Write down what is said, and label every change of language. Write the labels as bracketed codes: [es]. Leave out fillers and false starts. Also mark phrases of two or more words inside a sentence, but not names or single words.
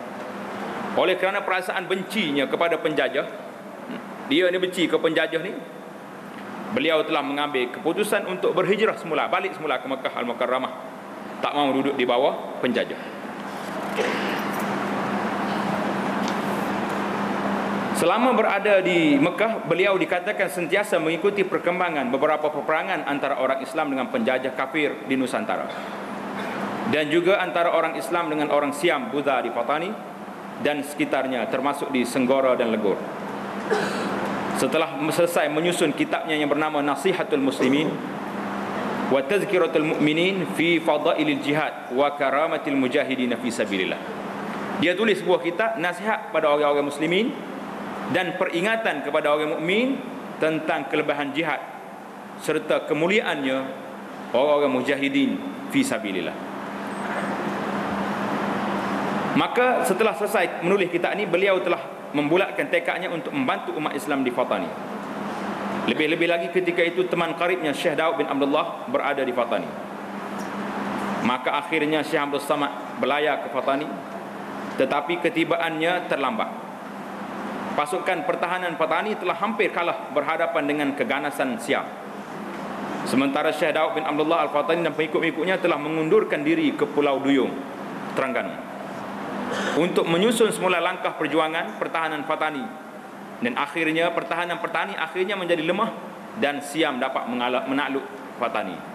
[ms] Oleh kerana perasaan bencinya kepada penjajah, dia ni benci ke penjajah ni, beliau telah mengambil keputusan untuk berhijrah semula, balik semula ke Makkah Al-Mukarramah, tak mahu duduk di bawah penjajah. Selama berada di Mekah, beliau dikatakan sentiasa mengikuti perkembangan beberapa peperangan antara orang Islam dengan penjajah kafir di Nusantara, dan juga antara orang Islam dengan orang Siam Buddha di Fatani dan sekitarnya, termasuk di Senggora dan Legor. Setelah selesai menyusun kitabnya yang bernama Nasihatul Muslimin wa Tazkiratul Mu'minin fi Fadailil Jihad wa Karamatil Mujahidin fi Sabilillah, dia tulis sebuah kitab nasihat pada orang-orang muslimin dan peringatan kepada orang mukmin tentang kelebihan jihad serta kemuliaannya orang-orang mujahidin [ar] في سبيل الله. [ms] Maka setelah selesai menulis kitab ini, beliau telah membulatkan tekadnya untuk membantu umat Islam di Fatani. Lebih-lebih lagi ketika itu teman karibnya Syekh Daud bin Abdullah berada di Fatani. Maka akhirnya Syekh Abdul Samad berlayar ke Fatani, tetapi ketibaannya terlambat. Pasukan pertahanan Fatani telah hampir kalah berhadapan dengan keganasan Siam. Sementara Syekh Daud bin Abdullah Al-Fatani dan pengikut-pengikutnya telah mengundurkan diri ke Pulau Duyung, Terengganu, untuk menyusun semula langkah perjuangan pertahanan Fatani, dan akhirnya pertahanan Fatani akhirnya menjadi lemah dan Siam dapat menakluk Fatani.